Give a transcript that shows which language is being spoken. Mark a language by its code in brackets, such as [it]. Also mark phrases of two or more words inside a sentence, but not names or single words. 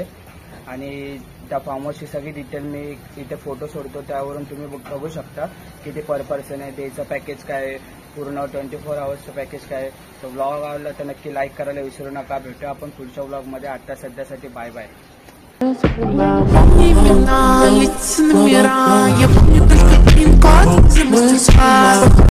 [mr] आणि त्या फार्म हाऊसची सगळी डिटेल मी इथे फोटो सोडतो त्यावरून तुम्ही बघू शकता किती [en] per person [mr] आहे, त्याचं पॅकेज काय आहे, पूर्ण 24 आवर्सचं पॅकेज काय आहे. तर ब्लॉग आवडला तर नक्की लाईक करायला विसरू नका. भेटूया आपण पुढच्या ब्लॉगमध्ये. आता सध्यासाठी [en] bye bye. [ru] Имена, лица номера, я помню только пин-код, замыслы